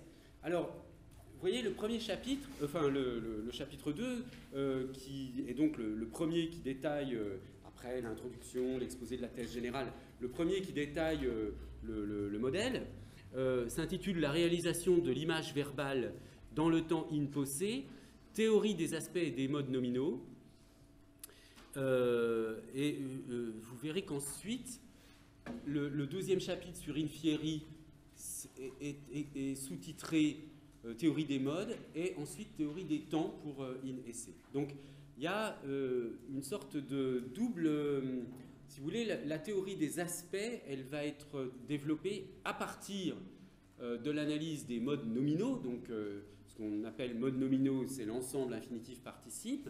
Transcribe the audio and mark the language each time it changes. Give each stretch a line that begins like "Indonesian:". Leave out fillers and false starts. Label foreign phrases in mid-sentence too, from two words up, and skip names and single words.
French: Alors, vous voyez le premier chapitre, enfin le chapitre 2, qui est donc le premier qui détaille, après l'introduction, l'exposé de la thèse générale, le premier qui détaille le modèle, s'intitule « La réalisation de l'image verbale dans le temps
Latin: in posse,
French: théorie des aspects et des modes nominaux ». Et vous verrez qu'ensuite, le deuxième chapitre sur
Latin: in fieri
French: est sous-titré théorie des modes et ensuite théorie des temps pour
Latin: in esse.
French: Donc il y a une sorte de double, si vous voulez, la théorie des aspects, elle va être développée à partir de l'analyse des modes nominaux. Donc ce qu'on appelle modes nominaux, c'est l'ensemble infinitif participe.